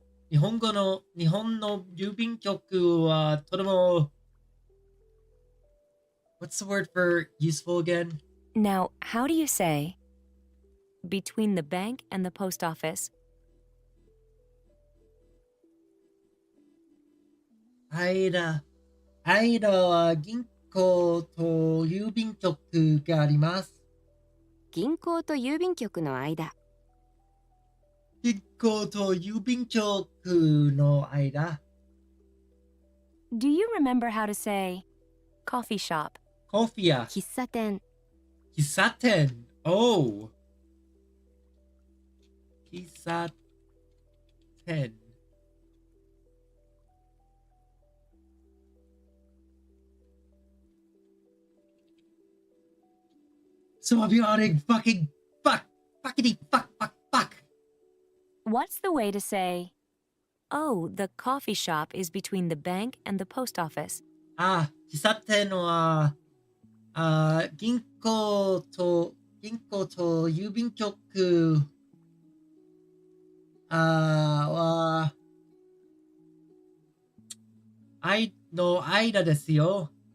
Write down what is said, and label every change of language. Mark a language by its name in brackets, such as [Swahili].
[Japanese] 日本の郵便局はとても [English] What's the word for useful again? Now, how do you say between the bank and the post office? [Japanese] 間は銀行と郵便局があります。銀行と郵便局の間。銀行と郵便局の間。 [English] Do you remember how to say coffee shop? [Japanese] コフィや喫茶店。喫茶店。Oh. 喫茶店。 [English] Symbiotic fucking fuck. Fuckity fuck fuck fuck. What's the way to say, oh, the coffee shop is between the bank and the post office? [Japanese] 喫茶店は、銀行と郵便局、は、の間ですよ。